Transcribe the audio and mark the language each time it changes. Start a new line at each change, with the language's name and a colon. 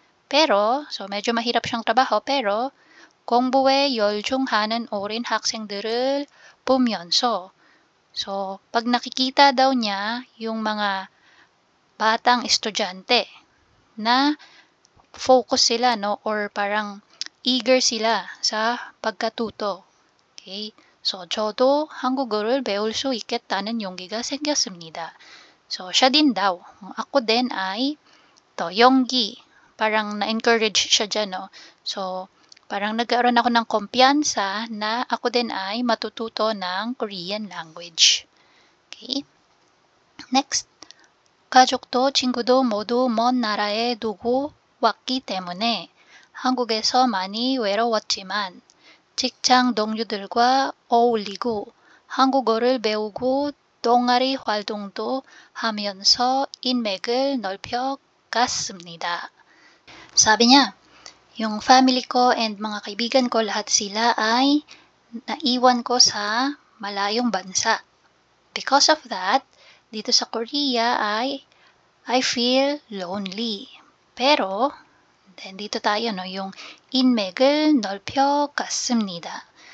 Filipino: Pero, so medyo mahirap siyang trabaho, pero
Korean: 공부에 열중하는 어린 학생들을 보면서,
Filipino: so pag nakikita daw niya yung mga batang estudyante na focus sila, no, or parang eager sila sa pagkatuto.
English: Okay?
Korean: So, 저도 한국어를 배울 수 있겠다는 용기가 생겼습니다.
Filipino: So, siya din daw. Ako din ay 용기. Parang na-encourage siya dyan, no? So, parang nagkaroon ako ng kumpiyansa na ako din ay matututo ng Korean language.
English: Okay? Next.
Korean: 가족도 친구도 모두 먼 나라에 두고 왔기 때문에 한국에서 많이 외로웠지만 직장 동료들과 어울리고 한국어를 배우고 동아리 활동도 하면서 인맥을 넓혀갔습니다.
Filipino: Sabi niya, yung family ko and mga kaibigan ko, lahat sila ay naiwan ko sa malayong bansa.
English: Because of that,
Filipino: dito sa Korea ay
English: I feel lonely.
Filipino: Pero, then dito tayo, no, yung
Korean: 인맥을 넓혀갔습니다.